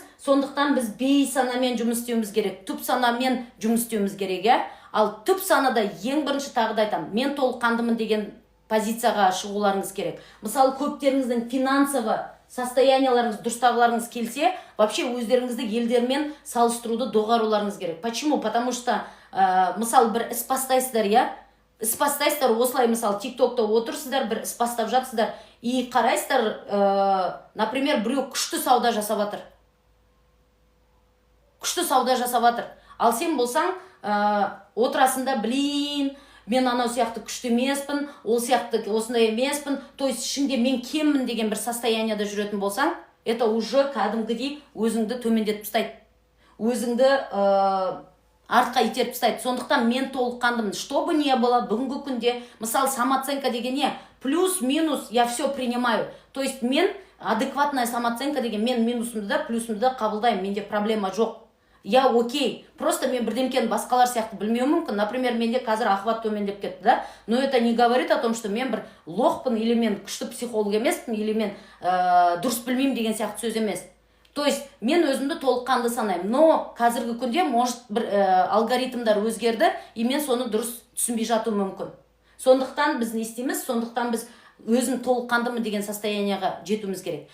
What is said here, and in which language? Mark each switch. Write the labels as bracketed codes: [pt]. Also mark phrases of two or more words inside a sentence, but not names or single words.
[kk] Сондықтан біз бейсанамен жұмыс істеуіміз керек, түп санамен жұмыс істеуіміз керек, иә? Ал түп санада ең бірінші тағы да айтамын, мен толыққандымын деген позицияға шығуларыңыз керек. Мысалы, көптеріңіздің финансовы состоянияларыңыз, дұрыстағыларыңыз келсе, вообще өздеріңізді елдермен салыстыруды доғаруларыңыз керек. [ru] Почему? Потому что, [kk] мысалы, бір іс бастайсыздар, иә? Іс бастайсыздар, осылай, мысалы, тиктокта отырсыздар, бір іс бастап жатсыздар, и қарайсыздар, например, біреу күшті сауда жасап жатыр. Күшті сауда жасап жатыр. Ал сен болсаң, отырасында, блин, мен анау сияқты күшті емеспін, ол сияқты осындай емеспін, [ru] то есть [kk] ішіңде мен кеммін деген бір состоянияда жүретін болсаң, [ru] это уже [kk] кәдімгідей өзіңді төмендетіп тастайды. Өзіңді артқа итеріп тастайды. Сондықтан мен толыққандымын. [ru] Что бы не было, [kk] бүгінгі күнде, мысалы, самооценка деген не? [ru] Плюс-минус, я все принимаю. То есть [kk] мен [ru] адекватная самооценка [kk] деген, мен минусымды да, плюсымды да қабылдаймын, менде проблема жоқ. [ru] Я окей. [kk] Просто мен бірдемкені басқалар сияқты білмеу мүмкін. Например, менде қазір ахват төмендеп кетті, да? [ru] Но это не говорит о том, что [kk] мен бір лохпын, или мен күшті психолог емеспін, или мен дұрыс білмеймін деген сияқты сөз емес. [ru] То есть [kk] мен өзімді толыққанды санаймын. Но қазіргі күнде может бір алгоритмдар өзгерді, и мен соны дұрыс түсінбей жатуым мүмкін. Сондықтан біз не істейміз? Сондықтан біз өзім толыққандымын деген состоянияға жетуіміз керек.